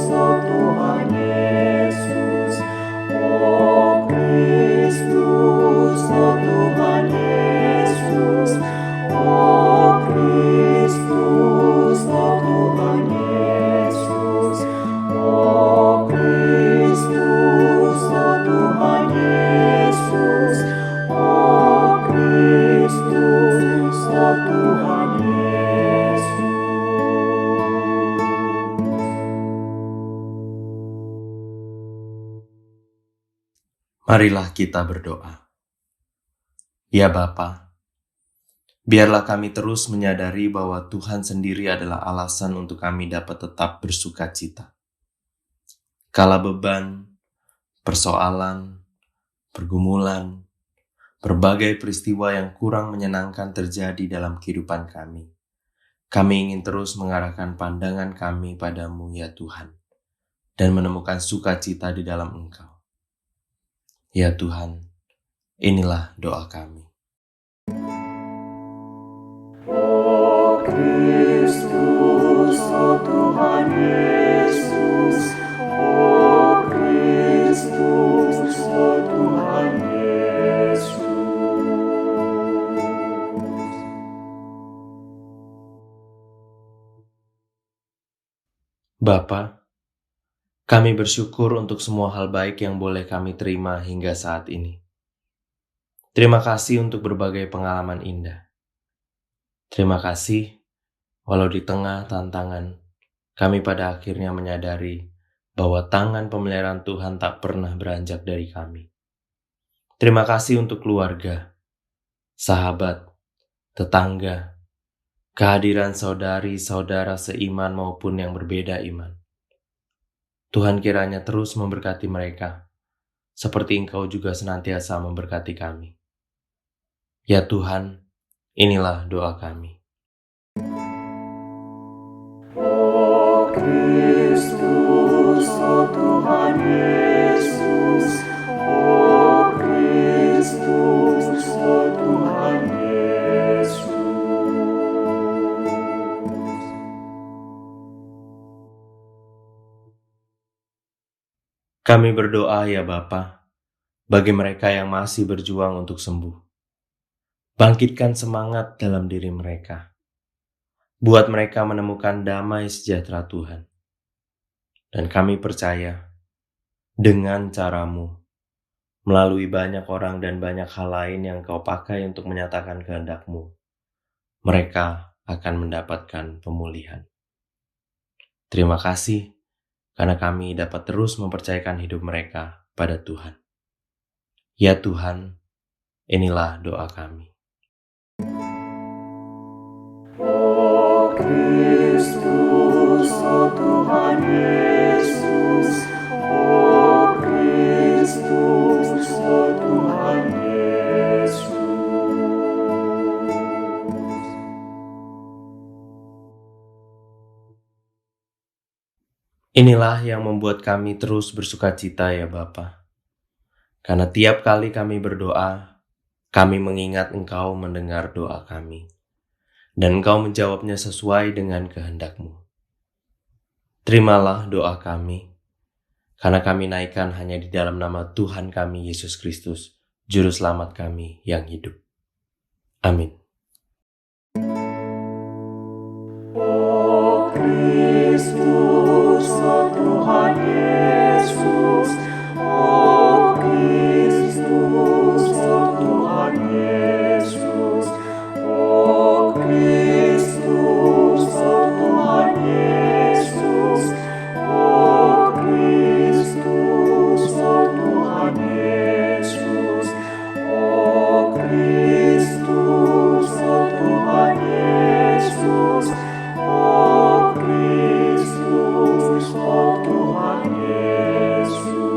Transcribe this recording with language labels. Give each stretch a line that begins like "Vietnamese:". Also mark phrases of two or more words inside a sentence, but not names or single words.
Indonesian: oh Tuhan Yesus, oh Kristus, oh Tuhan Yesus, oh Kristus, oh Tuhan Yesus, oh Kristus, oh Tuhan Yesus, oh Kristus, oh Tuhan Yesus. Marilah kita berdoa. Ya Bapa, biarlah kami terus menyadari bahwa Tuhan sendiri adalah alasan untuk kami dapat tetap bersuka cita. Kala beban, persoalan, pergumulan, berbagai peristiwa yang kurang menyenangkan terjadi dalam kehidupan kami, kami ingin terus mengarahkan pandangan kami padamu ya Tuhan, dan menemukan sukacita di dalam Engkau. Ya Tuhan, inilah doa kami. Oh Kristus, oh Tuhan Yesus, oh Kristus, oh Tuhan Yesus. Bapa, kami bersyukur untuk semua hal baik yang boleh kami terima hingga saat ini. Terima kasih untuk berbagai pengalaman indah. Terima kasih, walau di tengah tantangan, kami pada akhirnya menyadari bahwa tangan pemeliharaan Tuhan tak pernah beranjak dari kami. Terima kasih untuk keluarga, sahabat, tetangga, kehadiran saudari-saudara seiman maupun yang berbeda iman. Tuhan kiranya terus memberkati mereka, seperti Engkau juga senantiasa memberkati kami. Ya Tuhan, inilah doa kami. O Kristus, o Tuhan Yesus, o Kristus, o Tuhan Yesus. Kami berdoa ya Bapa, bagi mereka yang masih berjuang untuk sembuh. Bangkitkan semangat dalam diri mereka. Buat mereka menemukan damai sejahtera Tuhan. Dan kami percaya, dengan cara-Mu, melalui banyak orang dan banyak hal lain yang Kau pakai untuk menyatakan kehendak-Mu, mereka akan mendapatkan pemulihan. Terima kasih, karena kami dapat terus mempercayakan hidup mereka pada Tuhan. Ya Tuhan, inilah doa kami. O Kristus, o Tuhan Yesus, o Kristus, o Tuhan Yesus. Inilah yang membuat kami terus bersukacita ya Bapa. Karena tiap kali kami berdoa, kami mengingat Engkau mendengar doa kami. Dan Engkau menjawabnya sesuai dengan kehendak-Mu. Terimalah doa kami, karena kami naikkan hanya di dalam nama Tuhan kami Yesus Kristus, Juru Selamat kami yang hidup. Amin. O Kristus, o Tuhan Yesus, o Kristus, o Tuhan Yesus, o Kristus, o Tuhan Yesus, o Kristus, o Tuhan Yesus, o Kristus, o Tuhan Yesus, o Kristus, o Tuhan Yesus.